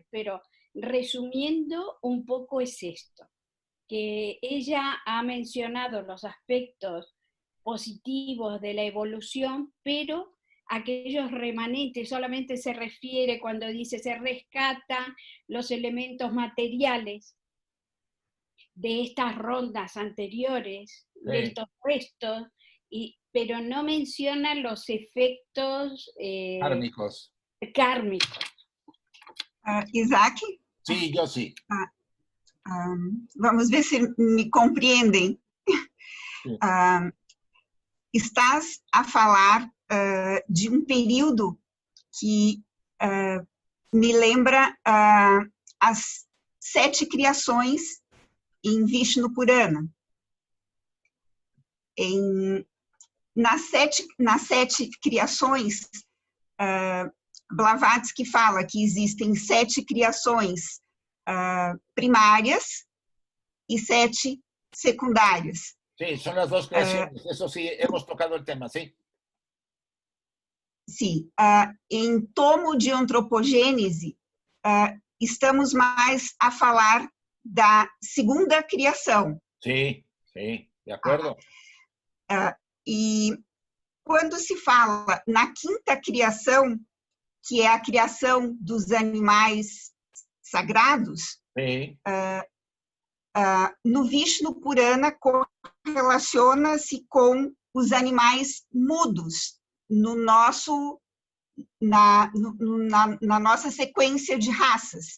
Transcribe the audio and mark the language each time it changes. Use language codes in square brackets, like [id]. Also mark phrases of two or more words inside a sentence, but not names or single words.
[es] pero resumiendo un poco es esto, que ella ha mencionado los aspectos positivos de la evolución, pero aquellos remanentes solamente se refiere cuando dice se rescatan los elementos materiales de estas rondas anteriores, de estos restos, pero no menciona los efectos kármicos. Isaac? Sí, yo sí. [pt] Vamos ver se me compreendem. Estás a falar de período que me lembra as 7 criações em Vishnu Purana. Nas sete criações, Blavatsky fala que existem 7 criações primárias e 7 secundárias. [es] Sí, son las dos creaciones. Eso sí, hemos tocado el tema, sí. [pt] Sim. Em Tomo de Antropogênese, estamos mais a falar da segunda criação. [es] Sí, sí, de acuerdo. [pt] E quando se fala na quinta criação, que é a criação dos animais sagrados, [es] sí. [pt] No Vishnu Purana relaciona-se com os animais mudos na nossa sequência de raças.